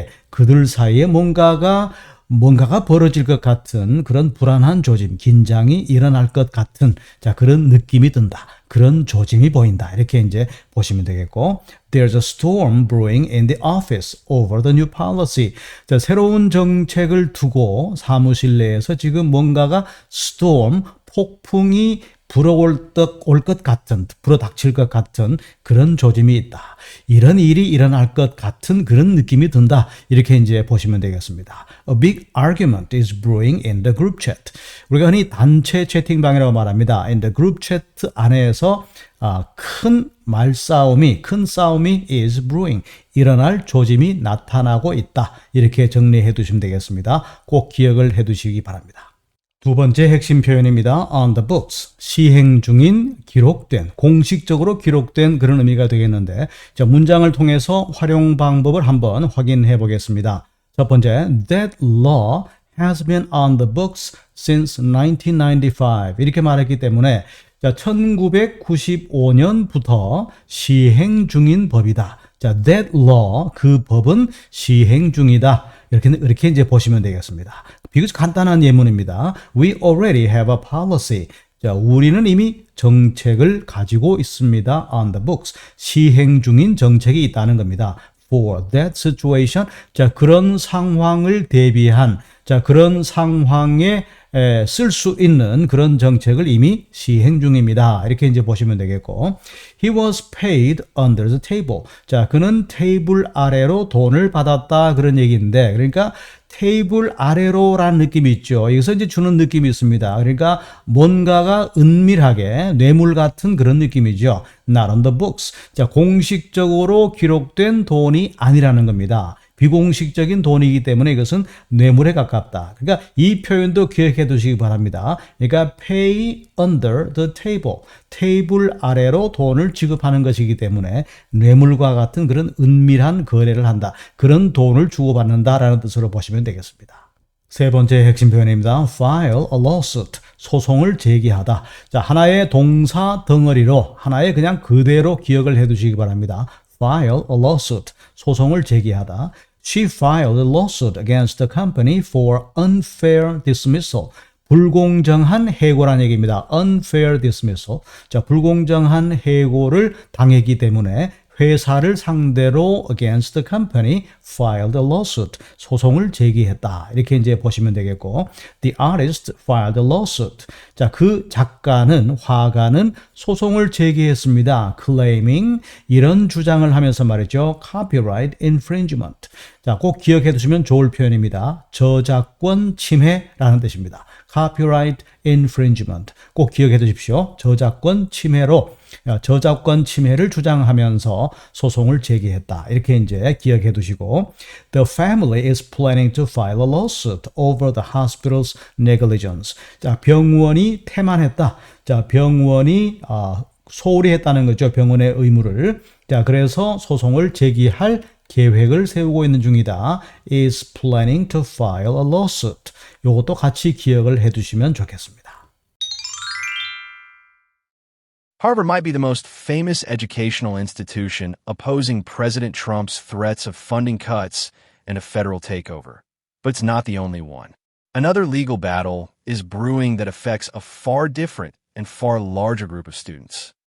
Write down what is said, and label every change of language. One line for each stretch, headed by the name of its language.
Korean: 그들 사이에 뭔가가 벌어질 것 같은 그런 불안한 조짐, 긴장이 일어날 것 같은 그런 느낌이 든다. 그런 조짐이 보인다. 이렇게 이제 보시면 되겠고,
English: There's a storm brewing in the office over the new policy.
Korean: 새로운 정책을 두고 사무실 내에서 지금 뭔가가 storm, 폭풍이 불어올 것 같은, 불어닥칠 것 같은 그런 조짐이 있다. 이런 일이 일어날 것 같은 그런 느낌이 든다. 이렇게 이제 보시면 되겠습니다.
English: A big argument is brewing in the group chat.
Korean: 우리가 흔히 단체 채팅방이라고 말합니다.
English: In the group chat
Korean: 안에서 큰 싸움이
English: is brewing.
Korean: 일어날 조짐이 나타나고 있다. 이렇게 정리해 두시면 되겠습니다. 꼭 기억을 해 두시기 바랍니다. 두 번째 핵심 표현입니다.
English: on the books.
Korean: 시행 중인, 기록된, 공식적으로 기록된 그런 의미가 되겠는데, 문장을 통해서 활용 방법을 한번 확인해 보겠습니다. 첫 번째,
English: that law has been on the books since 1995.
Korean: 이렇게 말했기 때문에 1995년부터 시행 중인 법이다. that law, 그 법은 시행 중이다. 이렇게 이제 보시면 되겠습니다. 비교적 간단한 예문입니다.
English: We already have a policy.
Korean: 우리는 이미 정책을 가지고 있습니다.
English: on the books.
Korean: 시행 중인 정책이 있다는 겁니다.
English: For that situation.
Korean: 그런 상황을 대비한, 그런 상황에 쓸 수 있는 그런 정책을 이미 시행 중입니다. 이렇게 이제 보시면 되겠고,
English: He was paid under the table.
Korean: 그는 테이블 아래로 돈을 받았다, 그런 얘기인데, 그러니까 테이블 아래로라는 느낌이 있죠. 여기서 이제 주는 느낌이 있습니다. 그러니까 뭔가가 은밀하게 뇌물 같은 그런 느낌이죠.
English: Not on the books.
Korean: 공식적으로 기록된 돈이 아니라는 겁니다. 비공식적인 돈이기 때문에 이것은 뇌물에 가깝다. 그러니까 이 표현도 기억해 두시기 바랍니다. 그러니까
English: pay under the table.
Korean: 테이블 아래로 돈을 지급하는 것이기 때문에 뇌물과 같은 그런 은밀한 거래를 한다. 그런 돈을 주고받는다라는 뜻으로 보시면 되겠습니다. 세 번째 핵심 표현입니다.
English: file a lawsuit.
Korean: 소송을 제기하다. 하나의 동사 덩어리로, 하나의 그냥 그대로 기억을 해 두시기 바랍니다.
English: file a lawsuit.
Korean: 소송을 제기하다.
English: She filed a lawsuit against the company for unfair dismissal.
Korean: 불공정한 해고란 얘기입니다.
English: unfair dismissal.
Korean: 불공정한 해고를 당했기 때문에 회사를 상대로
English: against the company filed a lawsuit.
Korean: 소송을 제기했다. 이렇게 이제 보시면 되겠고,
English: the artist filed a lawsuit.
Korean: 자, 그 작가는, 화가는 소송을 제기했습니다. claiming 이런 주장을 하면서 말이죠.
English: copyright infringement.
Korean: 자, 꼭 기억해 두시면 좋을 표현입니다. 저작권 침해라는 뜻입니다.
English: copyright infringement.
Korean: 꼭 기억해 두십시오. 저작권 침해로 저작권 침해를 주장하면서 소송을 제기했다. 이렇게 이제 기억해 두시고,
English: the family is planning to file a lawsuit over the hospital's negligence.
Korean: 자, 병원이 태만했다. 자, 병원이 소홀히 했다는 거죠. 병원의 의무를. 자, 그래서 소송을 제기할 계획을 세우고 있는 중이다.
English: is planning to file a lawsuit.
Korean: 요것도 같이 기억을 해 두시면 좋겠습니다.
English: Harvard might be the most famous educational institution opposing President Trump's threats of funding cuts and a federal takeover. But it's not the only one. Another legal battle is brewing that affects a far different and far larger group of students.